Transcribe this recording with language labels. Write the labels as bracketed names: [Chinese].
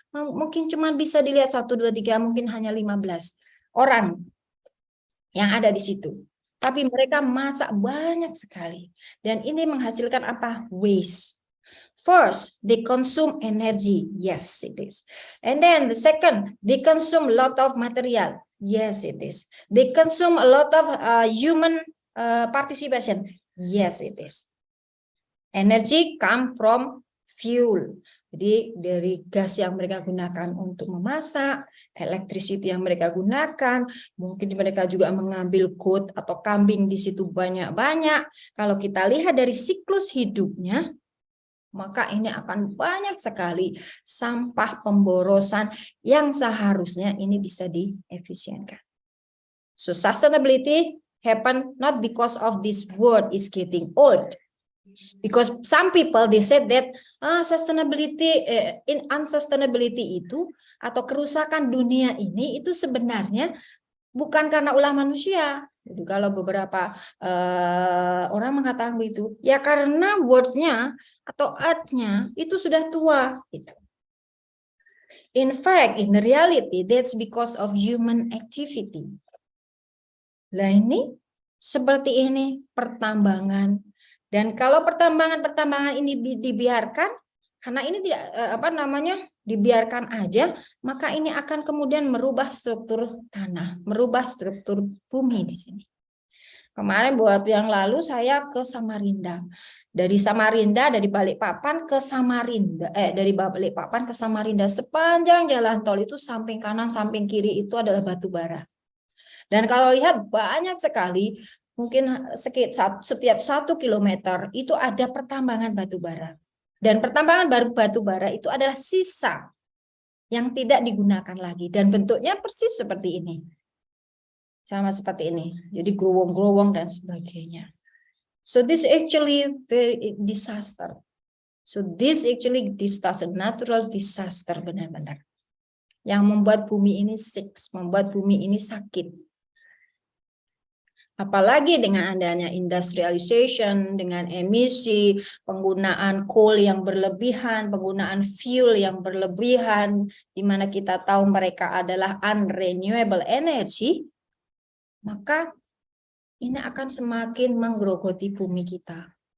[Indonesian] Mungkin cuma bisa dilihat 1, 2, 3, mungkin hanya 15 orang yang ada di situ. Tapi mereka masak banyak sekali. Dan ini menghasilkan apa? [English] Waste. First, they consume energy. Yes, it is. And then the second, they consume a lot of material. Yes, it is. They consume a lot of human participation. Yes, it is. Energy come from fuel. [Indonesian] Jadi dari gas yang mereka gunakan untuk memasak, electricity yang mereka gunakan, mungkin mereka juga mengambil goat atau kambing di situ banyak-banyak. Kalau kita lihat dari siklus hidupnya, maka ini akan banyak sekali sampah pemborosan yang seharusnya ini bisa diefisienkan. [English] So sustainability happen not because of this world is getting old. Because some people they said that sustainability in unsustainability [Indonesian] itu atau kerusakan dunia ini itu sebenarnya bukan karena ulah manusia. Jadi kalau beberapa orang mengatakan begitu, ya karena world-nya atau earth-nya itu sudah tua. Gitu. [English] In fact, in reality, that's because of human activity. [Indonesian] Lah ini seperti ini pertambangan. Dan kalau pertambangan ini dibiarkan, karena ini tidak dibiarkan aja, maka ini akan kemudian merubah struktur tanah, merubah struktur bumi di sini. Kemarin buat yang lalu saya ke Samarinda. Dari Balikpapan ke Samarinda, dari Balikpapan ke Samarinda, sepanjang jalan tol itu samping kanan, samping kiri itu adalah batu bara. Dan kalau lihat banyak sekali, mungkin setiap 1 kilometer itu ada pertambangan batu bara. Dan pertambangan batu bara itu adalah sisa yang tidak digunakan lagi. Dan bentuknya persis seperti ini. Sama seperti ini. Jadi growong-growong dan sebagainya. [English] So this actually very disaster. So this actually disaster, natural disaster benar-benar. [Indonesian] Yang membuat bumi ini sick, membuat bumi ini sakit. Apalagi dengan adanya industrialization, dengan emisi, penggunaan coal yang berlebihan, penggunaan fuel yang berlebihan, di mana kita tahu mereka adalah unrenewable energy, maka ini akan semakin menggerogoti bumi kita.